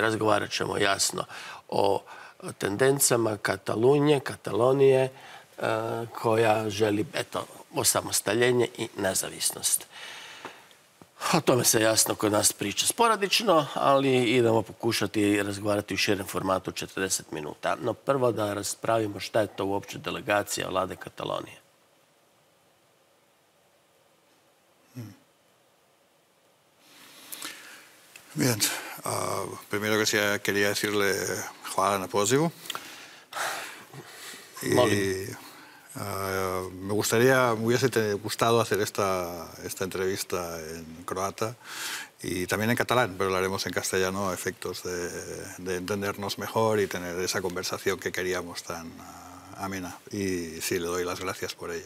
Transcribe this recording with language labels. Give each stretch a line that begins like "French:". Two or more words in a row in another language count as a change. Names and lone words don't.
Croatian: Razgovarat ćemo jasno o tendencama Katalonije, koja želi, eto, osamostaljenje i nezavisnost. O tome se jasno kod nas priča sporadično, ali idemo pokušati razgovarati u širem formatu 40 minuta. No prvo da raspravimo šta je to uopće delegacija vlade Katalonije.
Spanish: Bien. Primero que sea, quería decirle
Croatian: hvala na pozivu. Molim.
Spanish: Me hubiese gustado hacer esta entrevista en croata y también en catalán, pero lo haremos en castellano a efectos de entendernos mejor y tener esa conversación que queríamos tan amena. Y sí, le doy las gracias por ello.